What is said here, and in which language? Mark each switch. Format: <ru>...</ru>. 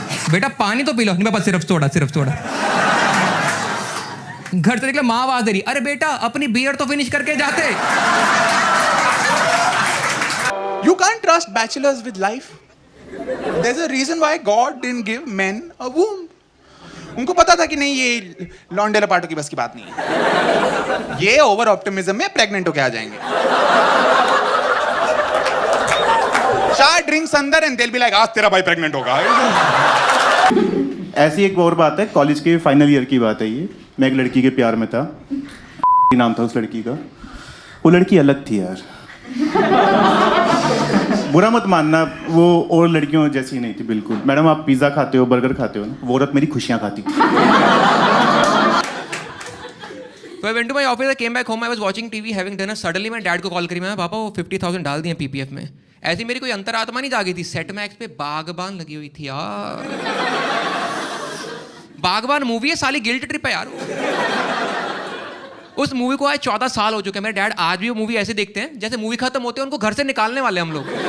<hi>बेटा पानी तो पी लो, नहीं पापा सिर्फ सोडा। घर से निकले माँ आवाज दे रही, अरे बेटा अपनी बियर तो फिनिश करके जाते।</hi> <en>You can't trust bachelors with life. There's a reason why God didn't give men a womb.</en> <hi>उनको पता था कि नहीं ये लॉन्डे लपाटो की बस की बात नहीं है, ये ओवर ऑप्टिमिज्म में प्रेग्नेंट होके आ जाएंगे। 4 ड्रिंक्स अंदर</hi> <en>and they'll be like</en> <hi>आज तेरा भाई प्रेग्नेंट होगा। ऐसी एक और बात है, कॉलेज के फाइनल ईयर की बात है ये। मैं एक लड़की के प्यार में था, नाम था उस लड़की का। वो लड़की अलग थी यार, बुरा मत मानना, वो और लड़कियों जैसी नहीं थी बिल्कुल। मैडम आप पिज्ज़ा खाते हो, बर्गर खाते हो ना, वो औरत मेरी खुशियाँ खाती थी।</hi> <en>So I went to my office, I came back home, I was watching TV, having dinner.</en> <hi>Suddenly मैं डैड को कॉल करी, मैं पापा वो 50,000 डाल दिए पीपीएफ में। ऐसी मेरी कोई अंतरात्मा नहीं जागी थी। सेट मैक्स पे बागबान लगी हुई थी यार। बागबान मूवी है साली, गिल्ट ट्रिप है यार। उस मूवी को आज 14 साल हो चुके हैं। मेरे डैड आज भी वो मूवी ऐसे देखते हैं जैसे मूवी खत्म होते हैं उनको घर से निकालने वाले हम लोग।</hi>